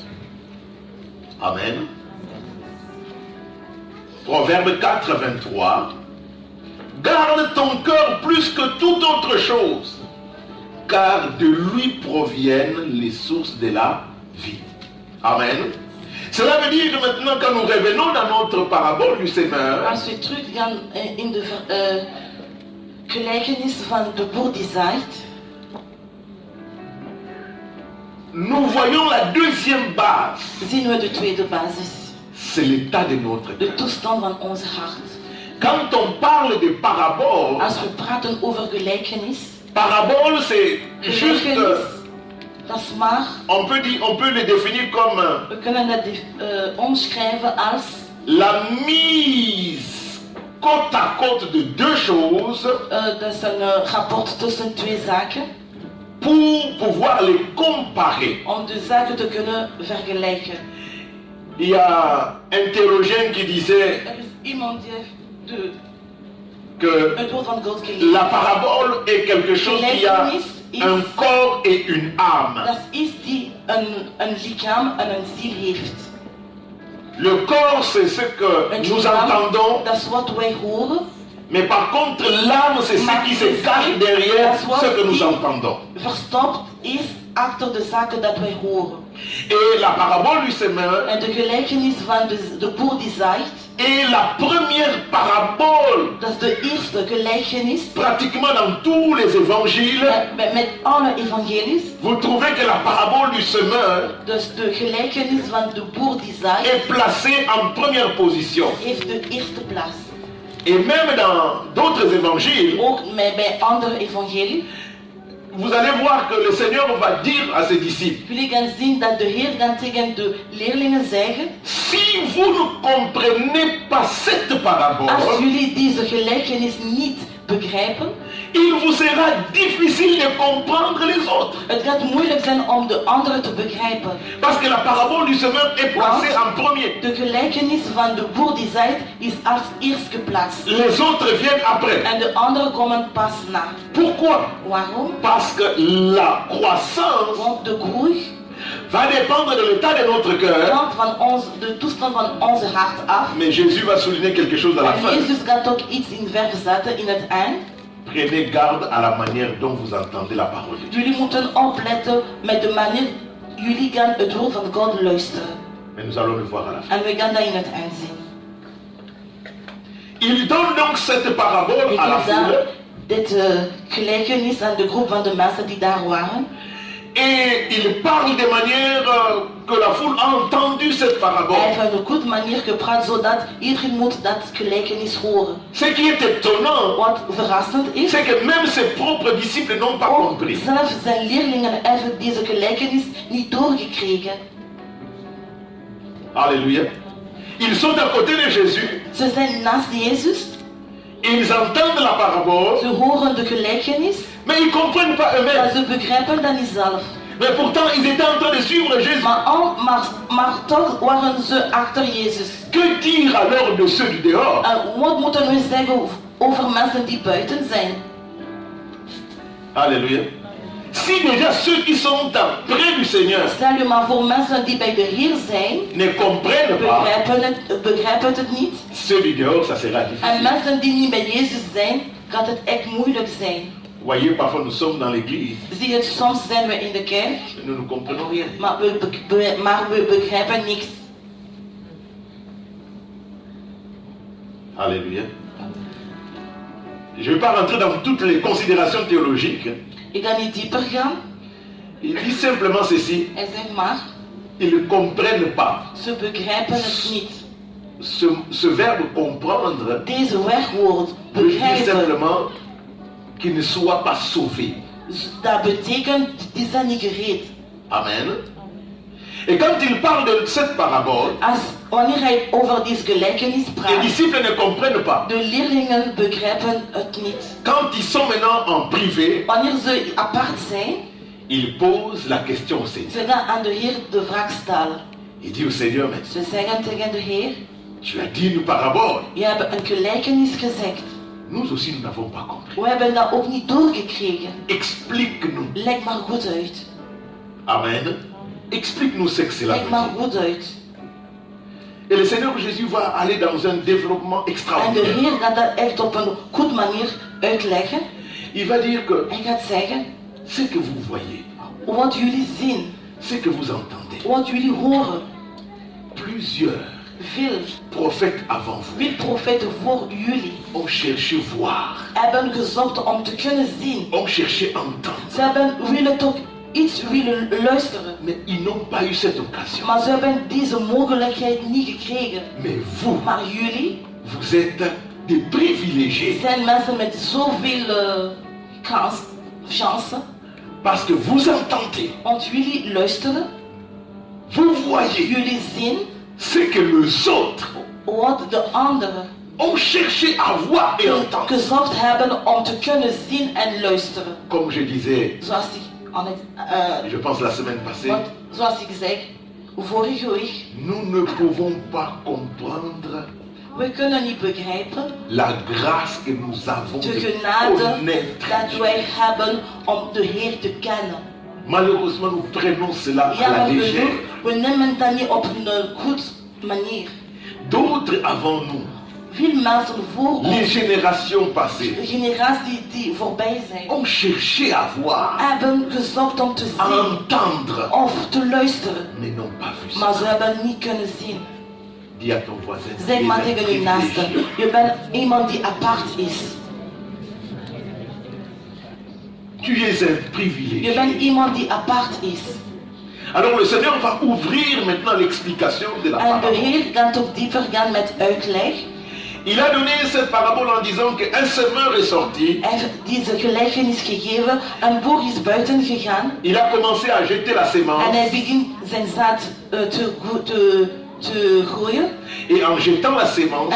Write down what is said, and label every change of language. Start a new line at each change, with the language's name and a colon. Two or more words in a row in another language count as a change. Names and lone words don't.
French: Amen. Proverbe 4, 23. Garde ton cœur plus que toute autre chose, car de lui proviennent les sources de la vie. Amen. Cela veut dire que maintenant, quand nous revenons dans notre parabole du semeur,
Dutch: Als we teruggaan in de gelijkenis van de boer die zaait,
French: nous voyons la deuxième base.
Dutch: zien we de tweede basis.
French: C'est l'état de notre
Dutch: De
French: cœur.
Dutch: toestand van onze hart.
French: Quand on parle de parabole,
Dutch: Als we praten over gelijkenis,
French: parabole c'est juste,
Dutch: gelijkenis, dat is maar,
French: on peut le définir comme
Dutch: we kunnen dat omschrijven als
French: la mise côte à côte de deux choses
Dutch: dat is een rapport tussen twee zaken,
French: pour pouvoir les comparer.
Dutch: om de zaken te kunnen vergelijken.
French: Il y a un théologien qui disait
Dutch: Er is iemand die heeft
French: que
Dutch: het woord van God gelezen.
French: la parabole est quelque chose qui a un corps et une âme.
Dutch: Dat is iets die een lichaam en een ziel heeft.
French: Le corps, c'est ce que
Dutch: Een
French: nous
Dutch: lichaam,
French: entendons,
Dutch: dat is wat wij horen.
French: mais par contre, l'âme, c'est ce qui se cache derrière ce que nous entendons.
Dutch: Verstopt is achter de zaken dat wij horen.
French: Et la parabole du semeur
Dutch: En de gelijkenis van de boer die zaait,
French: est la première parabole,
Dutch: dat is de eerste gelijkenis.
French: pratiquement dans tous les évangiles.
Dutch: Met alle evangelies.
French: Vous trouvez que la parabole du semeur
Dutch: Dus de gelijkenis van de boer die zaait
French: est placée en première position.
Dutch: heeft de eerste plaats.
French: Et même dans d'autres évangiles,
Dutch: Ook bij andere evangelie.
French: vous allez voir que le Seigneur va dire à ses disciples,
Dutch: Jullie gaan zien dat de Heer dan tegen de leerlingen zeggen:
French: si vous ne comprenez pas cette
Dutch: als
French: parabole,
Dutch: jullie deze gelijkenis niet begrijpen,
French: il vous sera difficile de comprendre les autres.
Dutch: het gaat moeilijk zijn om de anderen te begrijpen.
French: Parce que la parabole du semeur est placée en premier.
Dutch: De gelijkenis van de boer die zaait is als eerst geplaatst.
French: Les autres viennent après.
Dutch: En de anderen komen pas na.
French: Pourquoi?
Dutch: Waarom?
French: Parce que la croissance
Dutch: Want de groei
French: va dépendre de l'état de notre cœur.
Dutch: hangt van de toestand van onze hart af.
French: Mais Jésus va souligner quelque chose à la
Dutch: En
French: fin.
Dutch: Jezus gaat ook iets in verf zetten in het eind.
French: Prenez garde à la manière dont vous entendez la parole de Dieu.
Dutch: Jullie moeten opletten met de manier jullie gaan het woord van God luisteren.
French: Mais nous allons le voir à la fin.
Dutch: En we gaan dat in het eind zien.
French: Il donne donc cette parabole
Dutch: Ik
French: à la
Dutch: geef daar
French: foule.
Dutch: dit gelijkenis aan de groep van de mensen die daar waren.
French: Et il parle de manière que la foule a entendu cette
Dutch: Hij
French: parabole.
Dutch: heeft op een goede manier gepraat zodat iedereen moet dat gelijkenis horen.
French: Ce qui est étonnant,
Dutch: Wat verrassend is,
French: c'est que même ses propres disciples n'ont pas
Dutch: ook
French: compris.
Dutch: zelfs zijn leerlingen hebben deze gelijkenis niet doorgekregen.
French: Alléluia. Ils sont à côté de Jésus.
Dutch: Ze zijn naast Jezus,
French: Ils entendent la parabole,
Dutch: ze horen de gelijkenis,
French: mais ils ne comprennent pas
Dutch: maar
French: eux-mêmes.
Dutch: ze begrijpen dat niet zelf.
French: Mais pourtant, ils étaient en train de suivre Jésus.
Dutch: Maar toch waren ze achter Jezus.
French: Que dire alors de ceux du dehors?
Dutch: En wat moeten we zeggen over mensen die buiten zijn?
French: Alléluia. Si déjà ceux qui sont près du Seigneur
Dutch: Stel je maar voor mensen die bij de Heer zijn,
French: ne comprennent pas,
Dutch: begrijpen het niet.
French: ceux du dehors, ça sera
Dutch: En
French: difficile.
Dutch: mensen die niet bij Jezus zijn, gaat het echt moeilijk zijn.
French: Voyez, parfois nous sommes dans l'église,
Dutch: Zie je, soms zijn we in de kerk,
French: nous ne comprenons rien.
Dutch: maar we begrijpen niks.
French: Alléluia. Je ne vais pas rentrer dans toutes les considérations théologiques.
Dutch: Ik ga niet dieper gaan.
French: Il dit simplement ceci.
Dutch: Hij zegt maar,
French: Ils ne comprennent pas.
Dutch: ze begrijpen het niet.
French: Ce verbe comprendre
Dutch: Deze werkwoord,
French: veut dire
Dutch: begrijpen,
French: simplement qu'ils ne soient pas sauvés.
Dutch: dat betekent, die zijn niet gereed.
French: Amen. Et quand il parle de cette parabole,
Dutch: Wanneer hij over deze gelijkenis
French: les
Dutch: praat,
French: disciples ne comprennent pas.
Dutch: de leerlingen begrijpen het niet.
French: Quand ils sont maintenant en privé,
Dutch: Wanneer ze apart zijn,
French: ils posent la question au Seigneur.
Dutch: ze gaan aan de Heer de vraag stellen.
French: Il dit au Seigneur, mais
Dutch: Ze zeggen tegen de Heer,
French: tu as dit une parabole.
Dutch: je hebt een gelijkenis gezegd.
French: Nous aussi, nous n'avons pas compris.
Dutch: We hebben dat ook niet doorgekregen.
French: Explique-nous.
Dutch: Leg maar goed uit.
French: Amen. Explique-nous ce que cela
Dutch: Leg
French: veut
Dutch: maar
French: dire.
Dutch: goed uit.
French: Et le Seigneur Jésus va aller dans un développement
Dutch: En de
French: extraordinaire.
Dutch: Heer gaat dat echt op een goede manier uitleggen.
French: Il va dire que
Dutch: Hij gaat zeggen,
French: ce que vous voyez,
Dutch: wat jullie zien,
French: ce que vous entendez,
Dutch: wat jullie horen.
French: plusieurs
Dutch: Veel
French: prophètes avant vous
Dutch: profeten voor jullie
French: ont cherché voir,
Dutch: hebben gezocht om te kunnen zien.
French: ont cherché entendre,
Dutch: Ze hebben willen toch iets willen luisteren.
French: mais ils n'ont pas eu cette occasion.
Dutch: Maar ze hebben deze mogelijkheid niet gekregen.
French: Mais vous,
Dutch: Maar jullie
French: vous êtes des privilégiés
Dutch: zijn mensen met zoveel chance.
French: parce que vous entendez,
Dutch: Want jullie luisteren,
French: vous voyez
Dutch: jullie zien
French: ce que les autres
Dutch: wat de anderen
French: ont cherché à voir et entendre.
Dutch: gezocht hebben om te kunnen zien en luisteren.
French: Comme je disais, je pense la semaine passée,
Dutch: Zoals ik zei, vorige week,
French: nous ne pouvons pas comprendre
Dutch: we kunnen niet begrijpen
French: la grâce que nous avons
Dutch: de
French: de
Dutch: genade
French: connaître
Dutch: dat
French: Dieu.
Dutch: wij hebben om de Heer te kennen.
French: Malheureusement, nous prenons cela à la
Dutch: Jammer
French: légère.
Dutch: genoeg, we nemen dat niet op een goede manier.
French: D'autres avant nous,
Dutch: Veel mensen voor
French: les
Dutch: ons,
French: générations passées,
Dutch: de generatie die voorbij zijn,
French: ont cherché à voir,
Dutch: hebben gezocht om te
French: à
Dutch: zien
French: entendre,
Dutch: of te luisteren.
French: mais n'ont pas vu
Dutch: Maar
French: ça.
Dutch: ze hebben niet kunnen zien.
French: Dis à ton voisin, tu
Dutch: Zeg maar
French: es un
Dutch: tegen je naaste,
French: privilégié.
Dutch: je bent iemand die apart is.
French: Tu es un
Dutch: Je
French: privilégié.
Dutch: bent iemand die apart is.
French: Alors le Seigneur va ouvrir maintenant l'explication de la
Dutch: En de
French: parole.
Dutch: Heer gaat ook dieper gaan met uitleg.
French: Il a donné cette parabole en disant qu'un semeur est sorti.
Dutch: Hij heeft deze gelijkenis gegeven. Een boer is buiten gegaan.
French: Il a commencé à jeter la
Dutch: En hij
French: sémence.
Dutch: begint zijn zaad te groeien.
French: Et en jetant la
Dutch: En
French: sémence,